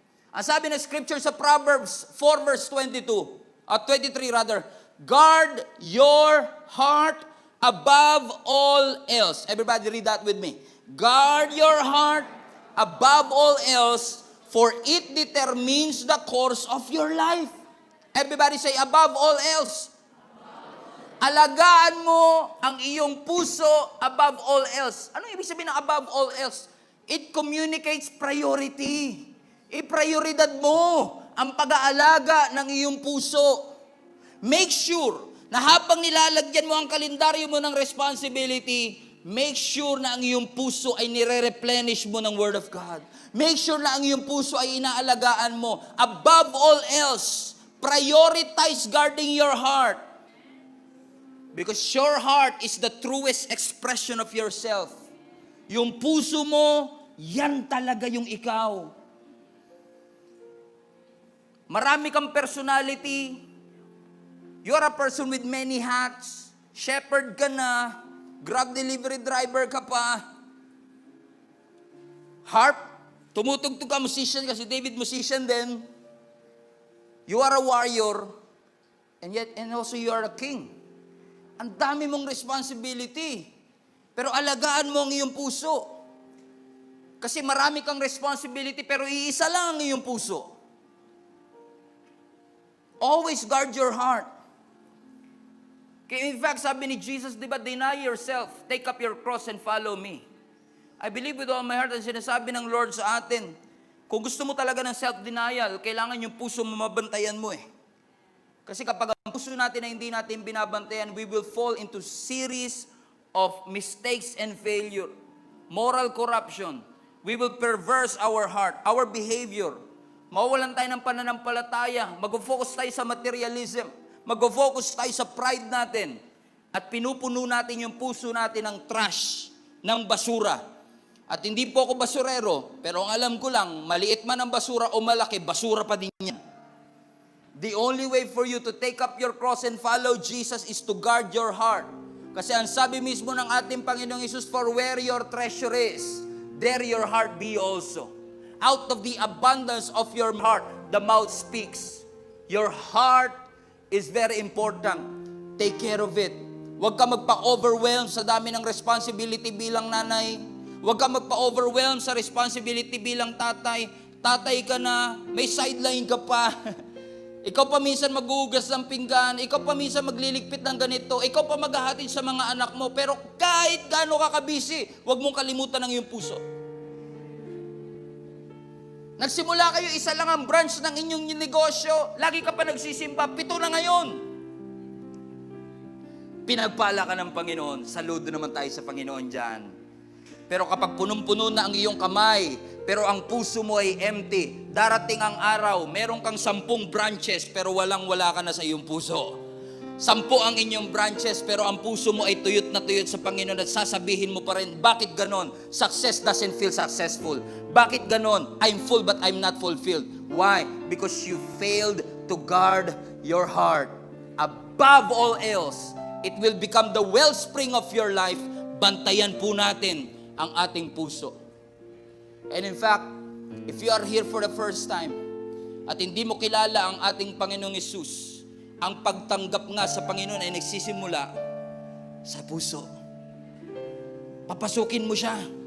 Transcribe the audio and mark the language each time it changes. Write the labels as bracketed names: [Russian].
[Filipino] Ang sabi ng [English] scripture sa Proverbs 4 verse 23 rather, "Guard your heart above all else." Everybody read that with me. Guard your heart above all else, for it determines the course of your life. Everybody say, above all else. [Filipino] Alagaan mo ang iyong puso [English] above all else. [Filipino] Ano ibig sabihin ng [English] above all else? It communicates priority. [Filipino] Iprioridad mo ang pag-aalaga ng iyong puso. [English] Make sure [Filipino] na habang nilalagyan mo ang kalendaryo mo ng responsibility, [English] make sure [Filipino] na ang iyong puso ay nire-replenish mo ng [English] Word of God. Make sure [Filipino] na ang iyong puso ay inaalagaan mo. [English] Above all else, prioritize guarding your heart. Because your heart is the truest expression of yourself. [Filipino] Yung puso mo, yan talaga yung ikaw. Marami kang [English] personality. You're a person with many hats. [Filipino] Shepherd ka na. Grab delivery driver ka pa. Harp, tumutugtog ka, musician kasi David musician din. [English] You are a warrior, and also you are a king. [Filipino] Ang dami mong responsibility. Pero alagaan mo ang iyong puso. Kasi marami kang responsibility, pero iisa lang ang iyong puso. [English] Always guard your heart. In fact, [Filipino] sabi ni Jesus, di ba, [English] deny yourself, take up your cross and follow me. I believe with all my heart, [Filipino] ang sinasabi ng Lord sa atin, kung gusto mo talaga ng self-denial, kailangan yung puso mo mabantayan mo eh. Kasi kapag ang puso natin na hindi natin binabantayan, [English] we will fall into series of mistakes and failure. Moral corruption. We will perverse our heart, our behavior. [Filipino] Mawawalan tayo ng pananampalataya. Mag-focus tayo sa materialism. Mag-focus tayo sa pride natin. At pinupuno natin yung puso natin ng trash, ng basura. At hindi po ako basurero, pero ang alam ko lang, maliit man ang basura o malaki, basura pa din yan. [English] The only way for you to take up your cross and follow Jesus is to guard your heart. [Filipino] Kasi ang sabi mismo ng ating Panginoong Hesus, [English] "For where your treasure is, there your heart be also." Out of the abundance of your heart, the mouth speaks. Your heart is very important. Take care of it. [Filipino] Huwag ka magpa-overwhelm sa dami ng responsibility bilang nanay. Huwag ka magpa-overwhelm sa responsibility bilang tatay. Tatay ka na, may sideline ka pa. Ikaw pa minsan maghuhugas ng pinggan. Ikaw pa minsan magliligpit ng ganito. Ikaw pa maghahatid sa mga anak mo. Pero kahit gaano ka kabisi, huwag mong kalimutan ang iyong puso. Nagsimula kayo, isa lang ang branch ng inyong negosyo. Lagi ka pa nagsisimba, 7 na ngayon. Pinagpala ka ng Panginoon. Saludo naman tayo sa Panginoon dyan. Pero kapag punong-puno na ang iyong kamay, pero ang puso mo ay empty, darating ang araw, meron kang 10 branches, pero walang-wala ka na sa iyong puso. 10 ang inyong branches, pero ang puso mo ay tuyot na tuyot sa Panginoon at sasabihin mo pa rin, bakit ganon? [English] Success doesn't feel successful. [Filipino] Bakit ganon? [English] I'm full but I'm not fulfilled. Why? Because you failed to guard your heart. Above all else, it will become the wellspring of your life. [Filipino] Bantayan po natin ang ating puso. [English] And in fact, if you are here for the first time [Filipino] at hindi mo kilala ang ating Panginoong Hesus, ang pagtanggap nga sa Panginoon ay nagsisimula sa puso. Papasukin mo siya.